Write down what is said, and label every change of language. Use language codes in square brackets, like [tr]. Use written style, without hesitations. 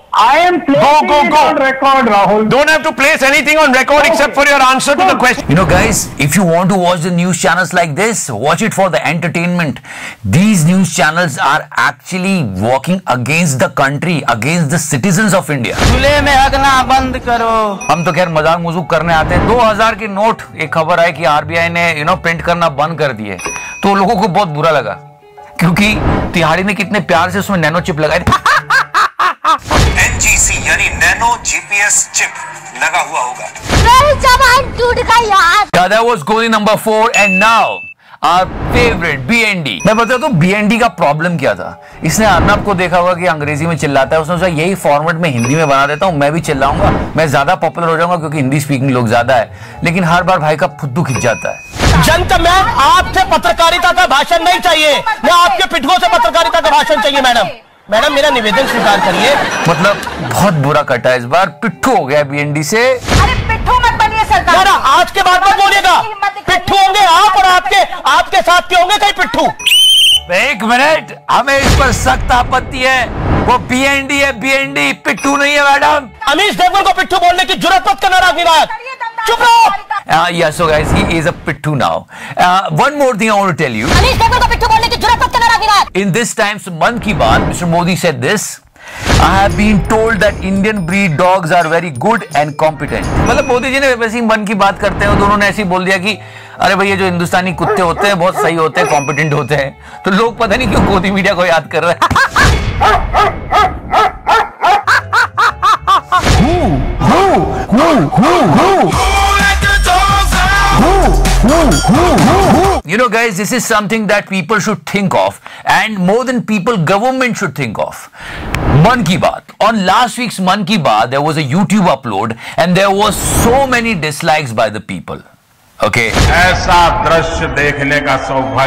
[en] I am placing it on record, Rahul. Don't have to place anything on record except for your answer to the question. You know, guys, if you want to watch the news channels like this, watch it for the entertainment. These news channels are actually working against the country, against the citizens of India. [hi] चूल्हे में हगना बंद करो। हम तो खैर मजाक मजूक करने आते हैं। 2000 के नोट, एक खबर है कि आरबीआई ने प्रिंट करना बंद कर दिए, तो लोगों को बहुत बुरा लगा, क्योंकि तिहाड़ी ने कितने प्यार से उसमें नैनो चिप लगाई। NGC यानी नैनो जीपीएस चिप लगा हुआ होगा। मेरी जबान टूट गई यार। [en] That was Goli number 4 and now our favorite BND। [hi] मैं बताता हूँ BND का प्रॉब्लम क्या था। इसने अर्नब को देखा होगा कि अंग्रेजी में चिल्लाता है, उसने सोचा यही फॉर्मेट में हिंदी में बना देता हूँ, मैं भी चिल्लाऊंगा, मैं ज्यादा पॉपुलर हो जाऊंगा क्योंकि हिंदी स्पीकिंग लोग ज्यादा है। लेकिन हर बार भाई का फुद्दू खिंच जाता है। जनता आपसे पत्रकारिता का भाषण नहीं चाहिए, मैं आपके पिटकों से पत्रकारिता का भाषण चाहिए। मैडम मेरा निवेदन स्वीकार करिए। मतलब बहुत बुरा कटा इस बार, पिट्ठू हो गया बीएनडी से। अरे पिट्ठू मत बनिए सरकार। आज के बाद मत बोलिएगा, पिट्ठू होंगे आप और आपके साथ के होंगे कई पिट्ठू। एक मिनट, हमें इस पर सख्त आपत्ति है। वो बीएनडी है, बीएनडी पिट्ठू नहीं है मैडम। अमीश देवगन को पिट्ठू बोलने की जुर्रत मत करना राजनीतिक। चुप रहो। [en] Yeah, so guys, he is a pittu now. One more thing I want to tell you. [hi] Amish Devgan को पिट्ठू बोलने की जुर्रत मत करना राजनीतिक। [en] In this time's Mann Ki Baat, Mr. Modi said this. I have been told that Indian breed dogs are very good and competent. [hi] मतलब मोदी जी ने वैसे ही मन की बात करते हैं, दोनों ने ऐसे ही बोल दिया कि अरे भैया जो हिंदुस्तानी कुत्ते होते हैं बहुत सही होते हैं, कॉम्पिटेंट होते हैं। तो लोग पता नहीं क्यों गोदी मीडिया को याद कर रहे हैं। [en] You know, guys, this is something that people should think of, and more than people, government should think of. Mann Ki Baat. On last week's Mann Ki Baat, there was a YouTube upload, and there was so many dislikes by the people. Okay. [hi] ऐसा दृश्य देखने का सौभाग्य